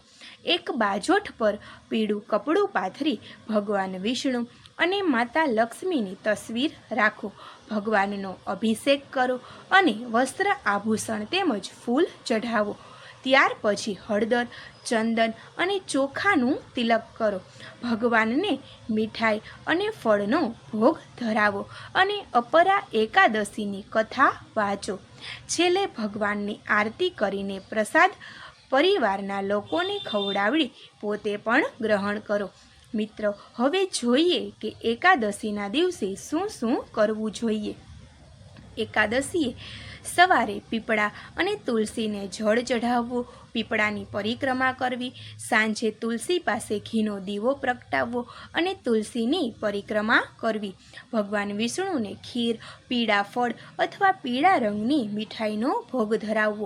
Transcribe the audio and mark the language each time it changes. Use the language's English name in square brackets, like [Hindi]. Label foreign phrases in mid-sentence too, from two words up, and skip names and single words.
[Gujarati] એક બાજોઠ પર પીળું કપડું પાથરી ભગવાન વિષ્ણુ અને માતા લક્ષ્મીની તસ્વીર રાખો। ભગવાનનો અભિષેક કરો અને વસ્ત્ર આભૂષણ તેમજ ફૂલ ચઢાવો। ત્યાર પછી હળદર, ચંદન અને ચોખાનું તિલક કરો। ભગવાનને મીઠાઈ અને ફળનો ભોગ ધરાવો અને અપરા એકાદશીની કથા વાંચો। છેલ્લે ભગવાનની આરતી કરીને પ્રસાદ પરિવારના લોકોને ખવડાવી પોતે પણ ગ્રહણ કરો। મિત્રો, હવે જોઈએ કે એકાદશીના દિવસે શું શું કરવું જોઈએ। એકાદશીએ સવારે પીપળા અને તુલસીને જળ ચઢાવવું, પીપળાની પરિક્રમા કરવી, સાંજે તુલસી પાસે ઘીનો દીવો પ્રગટાવવો અને તુલસીની પરિક્રમા કરવી, ભગવાન વિષ્ણુને ખીર, પીળા ફળ અથવા પીળા રંગની મીઠાઈનો ભોગ ધરાવવો।